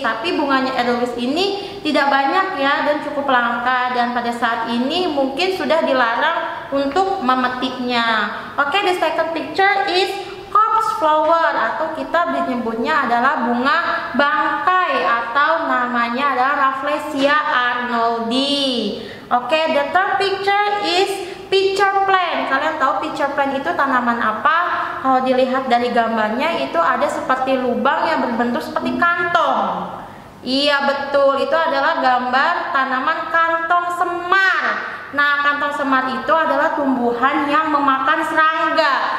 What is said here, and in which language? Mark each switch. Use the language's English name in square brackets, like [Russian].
[Indonesian] Tapi bunganya edelweiss ini tidak banyak ya, dan cukup langka, dan pada saat ini mungkin sudah dilarang untuk memetiknya. Oke, [English] the second picture is corpse flower, [Indonesian] atau kita menyebutnya adalah bunga bangkai, atau namanya adalah Rafflesia arnoldi. [English] Oke, the third picture is pitcher plant. [Indonesian] Kalian tahu pitcher plant itu tanaman apa? Kalau dilihat dari gambarnya itu ada seperti lubang yang berbentuk seperti kantong. Iya betul, itu adalah gambar tanaman kantong semar. Nah, kantong semar itu adalah tumbuhan yang memakan serangga.